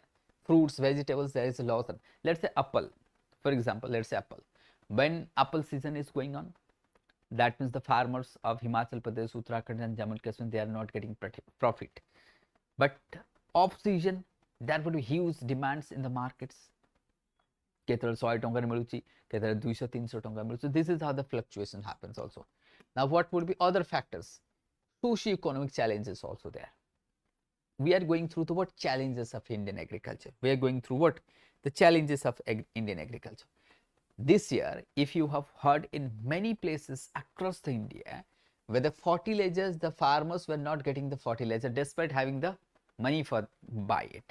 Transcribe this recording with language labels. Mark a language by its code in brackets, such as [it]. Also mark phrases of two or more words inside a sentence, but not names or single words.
[en] Fruits, vegetables, there is a loss. Let's say apple, for example. Let's say apple. When apple season is going on, that means the farmers of Himachal Pradesh, Uttarakhand and Jammu and Kashmir, they are not getting profit. But off season, there would be huge demands in the markets. [or] କେତେ 100 ଟଙ୍କା ମିଳୁଛି, କେତେ 200-300 ଟଙ୍କା ମିଳୁଛି, केतल 200-300 टंका मिलुची. [en] This is how the fluctuation happens also. Now what would be other factors? Socio-economic challenges also there. We are going through the challenges of Indian agriculture. We are going through the challenges of Indian agriculture. This year, if you have heard in many places across the India, where the fertilizers, the farmers were not getting the fertilizer despite having the money for buy it.